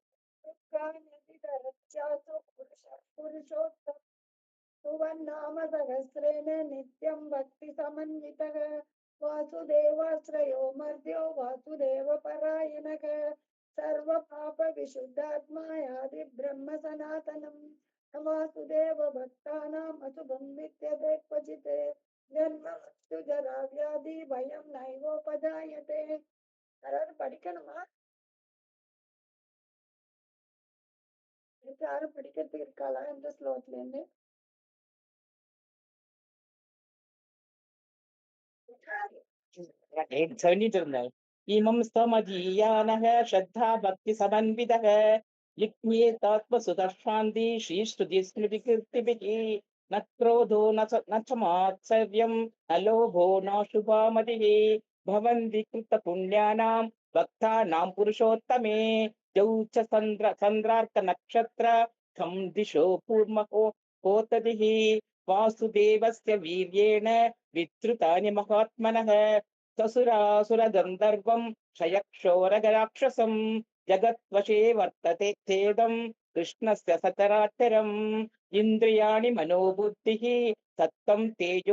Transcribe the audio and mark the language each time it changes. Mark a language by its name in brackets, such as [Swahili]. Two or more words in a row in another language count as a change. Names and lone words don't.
[Sanskrit] पुरुषोत्तम सुवन्नाम सहस्रेण नित्यं भक्ति समन्वितः वासुदेवाश्रयो मर्द्यो वासुदेव परायणः सर्वपाप विशुद्धात्मा याति ब्रह्म सनातनम् वासुदेव भक्तानाम् अशुभं विद्यते क्वचित् जन्म मृत्यु जरा व्याधि भयं नैवोपजायते [Tamil] படிக்கணுமா யாரும் படிக்கிறதுக்கு இருக்காளா எந்த ஸ்லோகத்துல இருந்து சொல்லிட்டு இருந்தார் [Sanskrit] इमं स्तवमधीयानः श्रद्धा भक्ति समन्वितः युज्येतात्म सुखक्षान्ति श्रीधृति स्मृति कीर्तिभिः न क्रोधो न च मात्सर्यं न लोभो नाशुभामतिः भवन्ति कृत पुण्यानां भक्तानां पुरुषोत्तमे जौच चन्द्रार्क नक्षत्र खं दिशो पूर्महो होतदिः वासुदेवस्य वीर्येण विद्रुतानि महात्मनः ससुरासुरगन्धर्वं क्षयक्षोरगराक्षसं जगद्वशे वर्तते चेदं कृष्णस्य सचराचरम् इन्द्रियाणि मनोबुद्धिः सत्त्वं तेजो